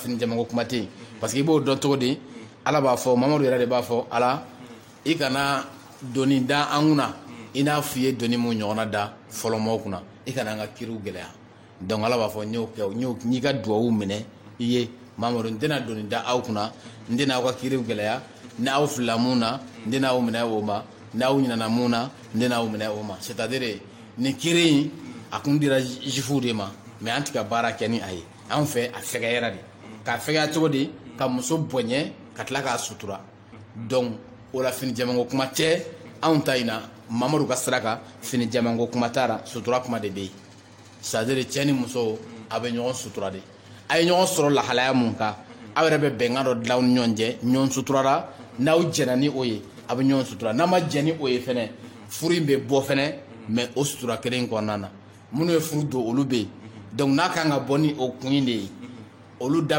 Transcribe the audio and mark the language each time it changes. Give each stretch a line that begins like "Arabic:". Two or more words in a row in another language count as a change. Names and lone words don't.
Bambara: fini jamanko kuma tɛ yen parce que i b'o dɔn cogo di ala b'a fɔ mamadu yɛrɛ de b'a fɔ ala i kana doni da an kunna i n'a f'i ye doni mun ɲɔgɔnna da fɔlɔmɔgɔw kunna i kana an ka kiriw gɛlɛya donc ala b'a fɔ n y'o kɛ n y'i ka duwawu minɛ i ye mamadu n tɛna doni da aw kunna n tɛna aw ka kiriw gɛlɛya ni aw filila mun na n tɛna aw minɛ o ma n'aw ɲinana mun na n tɛna aw minɛ o ma
French: c'est à dire
Bambara: nin kiri in a kun dira juifuw de ma mais an tɛ ka baara kɛ ni a ye anw fɛ a fɛgɛyara de k'a fɛgɛya cogo di ka muso boɲɛ ka tila k'a sutura donc o la fini jɛmanko kuma tɛ anw ta in na mamadu ka sira kan fini jɛmanko kuma t'a la sutura kuma de bɛ yen
French: c'est à dire
Bambara: cɛ ni muso a bɛ ɲɔgɔn sutura de a ye ɲɔgɔn sɔrɔ lahalaya mun kan aw yɛrɛ bɛ bɛnkan dɔ dilan aw ni ɲɔgɔn cɛ ɲɔgɔn suturara n'aw jɛnna ni o ye a bɛ ɲɔgɔn sutura n'a ma jɛ ni o ye fɛnɛ furu in bɛ bɔ fɛnɛ mais o sutura kelen in kɔnɔna na minnu ye furu don olu bɛ yen donc n'a kan ka bɔ ni o kun in de ye olu da